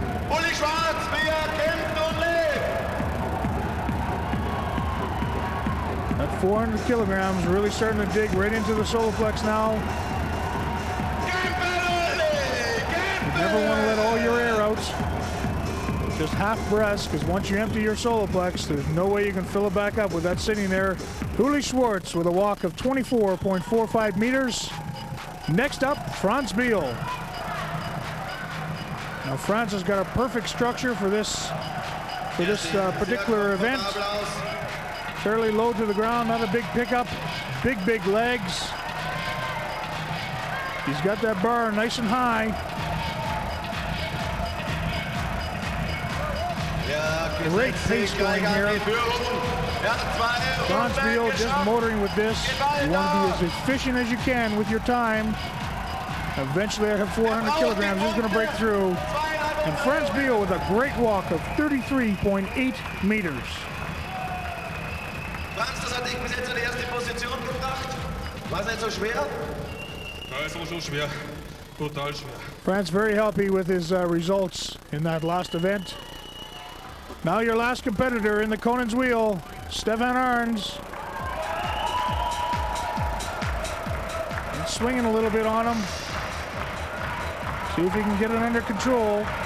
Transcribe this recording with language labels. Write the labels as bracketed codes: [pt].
[de] Uli Schwartz, wie kämpft und lebt. [en] That 400 kilograms really starting to dig right into the soloplex now. You never want to let all your air out. Just half breath, because once you empty your soloplex, there's no way you can fill it back up with that sitting there. Uli Schwartz with a walk of 24.45 meters. Next up, Franz Biel. Now Franz has got a perfect structure for this particular event. Fairly low to the ground, not a big pickup. Big legs. He's got that bar nice and high. Great pace going here. Franz Biel just motoring with this. You want to be as efficient as you can with your time. Eventually I have 400 kilograms. He's going to break through. And Franz Biel with a great walk of 33.8 meters. [de] Franz, das hat dich bis jetzt in die erste Position gebracht. War es nicht so schwer? Ja, es war schon schwer. Total schwer. [en] Franz very happy with his results in that last event. Now your last competitor in the Conan's wheel, Stefan Arns. And swinging a little bit on him. See if he can get it under control.